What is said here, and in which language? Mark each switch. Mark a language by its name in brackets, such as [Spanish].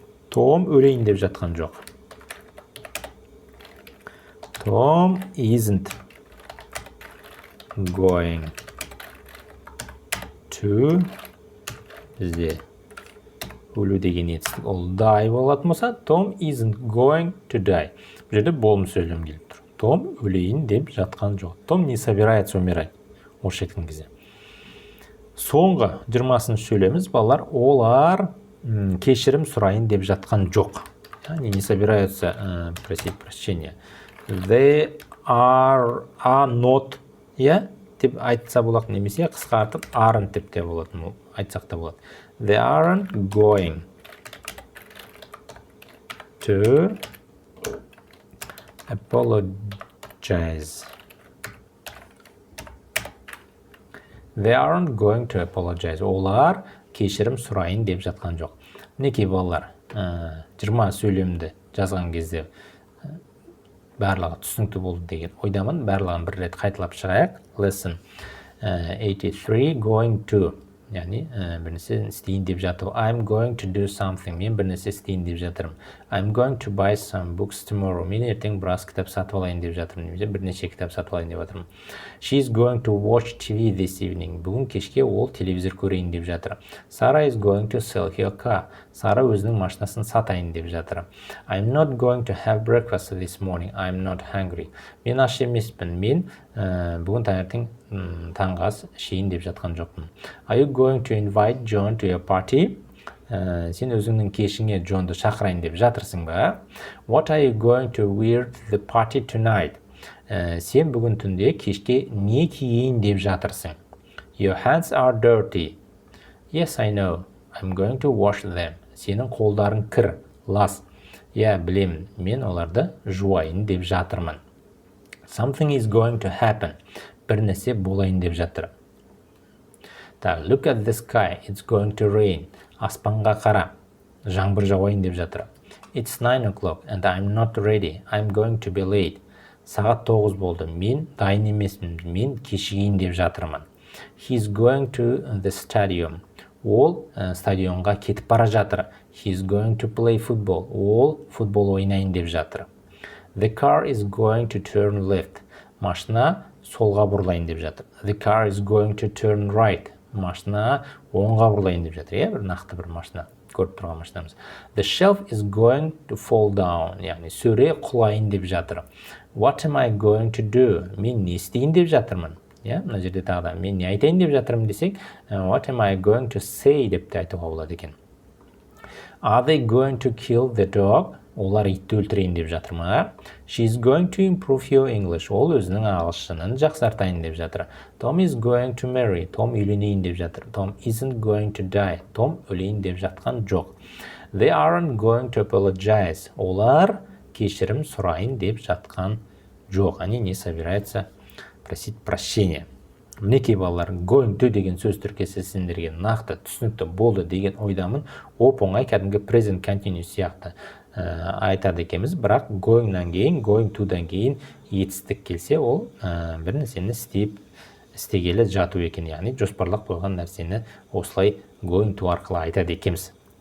[Kazakh] Том өлейін деп жатқан жоқ. [English] Tom isn't going to [Kazakh] бізде өлу деген етістік. Ол [English] die [Kazakh] болатын болса, [English] Tom isn't going to die. [Kazakh] Бұл жерде болым сөйлем келіп тұр. Том өлейін деп жатқан жоқ. [Russian] Том не собирается умирать. [Kazakh] Осы жеткен кезде. Соңғы 20-ші сөйлеміміз, балалар, олар кешірім сұрайын деп жатқан жоқ. [Russian] Они не собираются просить прощения. [English] They are not, [Kazakh] деп айтса болады, немесе қысқартып aren't деп те болады, айтсақ та болады. [English] They aren't going to apologize. They aren't going to apologize. [Kazakh] Олар кешірім сұрайын деп жатқан жоқ. Мінекей балалар, 20 сөйлемді жазған кезде барлығы түсінікті болды деген ойдамын. Барлығын бір рет қайталап шығайық. [English] Lesson 83 going to. [Kazakh] Яғни бірнәрсе істейін деп жатыр. [English] I'm going to do something. [Kazakh] Мен бірнәрсе істейін деп жатырмын. [English] I'm going to buy some books tomorrow. [Kazakh] Мен ертең біраз кітап сатып алайын деп жатырмын. Немесе бірнеше кітап сатып алайын деп жатырмын. [English] She's going to watch TV this evening. [Kazakh] Бүгін кешке ол телевизор көрейін деп жатыр. [English] Sarah is going to sell her car. [Kazakh] Сара өзінің машинасын сатайын деп жатыр. [English] I'm not going to have breakfast this morning. I'm not hungry. [Kazakh] Мен аш емеспін. Мен бүгін таңертең таңғы ас ішейін деп жатқан жоқпын. [English] Are you going to invite John to your party? [Kazakh] Сен өзіңнің кешіңе Джонды шақырайын деп жатырсың ба? [English] What are you going to wear to the party tonight? [Kazakh] Сен бүгін түнде кешке не киейін деп жатырсың? [English] Your hands are dirty. Yes, I know. I'm going to wash them. [Kazakh] Сенің қолдарың кір, лас. Я білемін, мен оларды жуайын деп жатырмын. [English] Something is going to happen. [Kazakh] Бір нәрсе болайын деп жатыр. [English] Look at the sky. It's going to rain. [Kazakh] Аспанға қара. Жаңбыр жауайын деп жатыр. [English] It's 9 o'clock and I'm not ready. I'm going to be late. [Kazakh] Сағат 9 болды. Мен дайын емеспін. Мен кешігейін деп жатырмын. [English] He's going to the stadium. [Kazakh] Ол стадионға кетіп бара жатыр. [English] He's going to play football. [Kazakh] Ол футбол ойнайын деп жатыр. [English] The car is going to turn left. [Kazakh] Машина солға бұрылайын деп жатыр. [English] The car is going to turn right. [Kazakh] Машина оңға бұрылайын деп жатыр. Бір нақты бір машина. Көріп тұрған машинамыз. [English] The shelf is going to fall down. [Kazakh] Яғни сөре құлайын деп жатыр. [English] What am I going to do? [Kazakh] Мен не істейін деп жатырмын? Мына жерде тағы да мен не айтайын деп жатырмын десек, [English] what am I going to say [Kazakh] деп те айтуға болады екен. [English] Are they going to kill the dog? [Kazakh] Олар итті өлтірейін деп жатыр ма? [English] She's going to improve your English. [Kazakh] Ол өзінің ағылшынын жақсартайын деп жатыр. [English] Tom is going to marry. [Kazakh] Том үйленейін деп жатыр. [English] Tom isn't going to die. [Kazakh] Том өлейін деп жатқан жоқ. [English] They aren't going to apologize. [Kazakh] Олар кешірім сұрайын деп жатқан жоқ. [Russian] Они не собираются просить прощения. [Kazakh] Мінекей балалар, going to деген сөз тіркесі сендерге нақты түсінікті болды деген ойдамын. Оп-оңай кәдімгі present continuous сияқты айтады екенбіз, бірақ going-нан кейін, going to-дан кейін етістік келсе, ол бір нәрсені істегелі жату екен, яғни жоспарлап қойған нәрсені осылай going to арқылы айтады екенбіз.